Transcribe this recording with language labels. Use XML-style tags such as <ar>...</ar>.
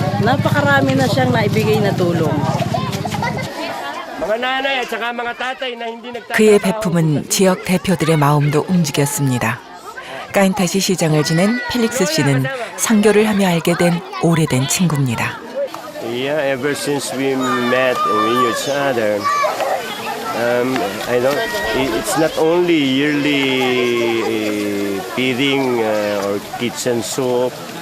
<tl>Napakarami na siyang naibigay na tulong.</tl> <ko>그의 배품은 지역 대표들의 마음도 움직였습니다. 까인타시 시장을 지낸 펠릭스 씨는 선교를 하며 알게 된 오래된 친구입니다.</ko> <en>Yeah, ever since we met and we knew each other, I don't. It's not only yearly feeding or kitchen soup.</en>